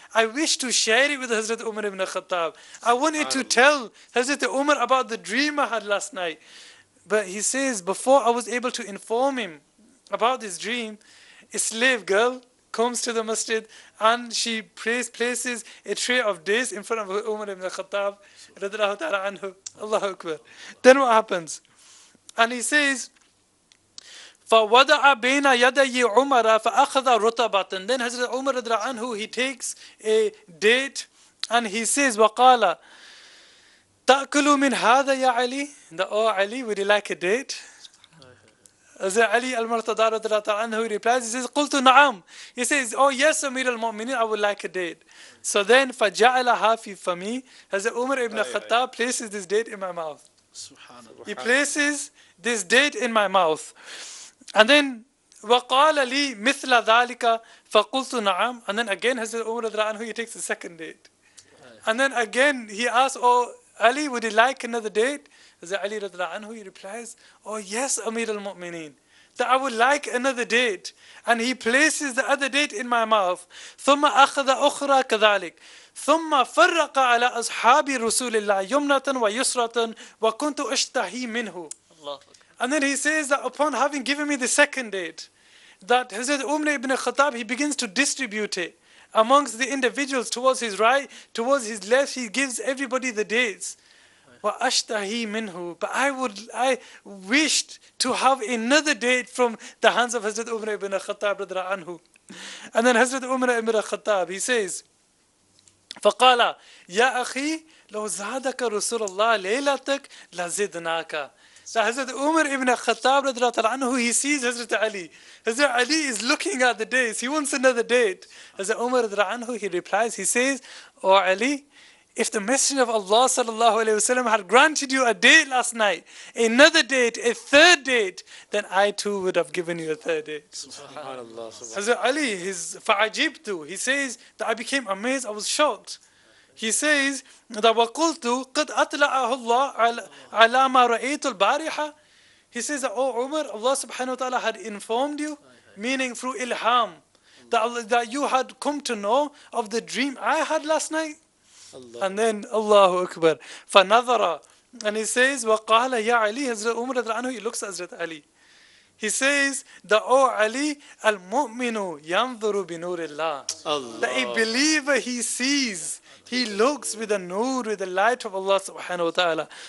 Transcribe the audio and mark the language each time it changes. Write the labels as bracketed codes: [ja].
[en] I wish to share it with Hazrat Umar ibn Khattab. I wanted to tell Hazrat Umar about the dream I had last night. But he says, before I was able to inform him about this dream, a slave girl comes to the masjid and she places a tray of dates in front of Umar ibn Khattab radiallahu ta'ala anhu. Allahu Akbar. Then what happens? And he says, [ar] فَوَضَعَ بَيْنَ يَدَيِّ عُمَرَ فَأَخَذَ رُطَبَةً. [en] Then Hazrat Umar radiallahu anhu, he takes a date and he says, [ar] وَقَالَ تَأْكُلُ مِنْ هَذَا يَا عَلِي. [en] Oh Ali, would you like a date? Hazrat Ali al-Murtada radiallahu anhu, he replies, he says, [ar] قُلْتُ نَعَمْ. [en] He says, oh yes, Amir al-Mu'mineen, I would like a date. So then, [ar] فَجَعَلَهَا فِي فَمِي. [en] Hazrat Umar ibn Khattab places this date in my mouth. He places this date in my mouth. And then, [ar] وَقَالَ لِي مِثْلَ ذَلِكَ فَقُلْتُ نَعَمْ. [en] And then again, Hazrat Umar radiallahu anhu, he takes the second date. And then again, he asks, oh Ali, would you like another date? Hazrat Ali radiallahu anhu, he replies, oh yes, Amir al-Mu'mineen, that I would like another date. And he places the other date in my mouth. [ar] ثُمَّ أَخَذَ أُخْرَى كَذَلِكَ ثُمَّ فَرَّقَ عَلَى أَصْحَابِ رُسُولِ اللَّهِ يُمْنَةً وَيُسْرَةً وَكُنْتُ أَشْتَهِي مِنْهُ. [en] And then he says that upon having given me the second date, that Hazrat Umar ibn Khattab, he begins to distribute it amongst the individuals, towards his right, towards his left. He gives everybody the dates. [ar] وَأَشْتَهِي مِنْهُ. [en] But I wished to have another date from the hands of Hazrat Umar ibn Khattab radiallahu anhu. And then Hazrat Umar ibn Khattab, he says, [ar] فَقَالَ يَا أَخِي لَوْ زَادَكَ رُسُولَ اللَّهِ لَيْلَتَكَ لَزِدْنَاكَ. [en] So Hazrat Umar ibn Khattab radiallahu anhu, he sees Hazrat Ali. Hazrat Ali is looking at the dates. He wants another date. Hazrat Umar radiallahu anhu, he replies, he says, oh Ali, if the Messenger of Allah sallallahu alayhi wasallam had granted you a date last night, another date, a third date, then I too would have given you a third date. Hazrat Ali, [ar] فَعَجِبْتُ, [en] he says that I became amazed, I was shocked. He says that [ar] وَقُلْتُ قَدْ أَطْلَعَهُ اللَّهُ عَلَى مَا رَأَيْتُ الْبَارِحَةِ. [en] He says that, oh Umar, Allah subhanahu wa ta'ala had informed you, meaning through ilham, that you had come to know of the dream I had last night. And then Allahu Akbar, [ar] فَنَظَرَ. [en] And he says, [ar] وَقَالَ يَا عَلِي. [en] Hazrat Umar radiallahu anhu, he looks at Hazrat Ali. He says that, oh Ali, [ar] al-mu'minu yanzuru bi nurillah. [en] That a believer, he sees, he looks with the nur, with the light of Allah subhanahu wa ta'ala.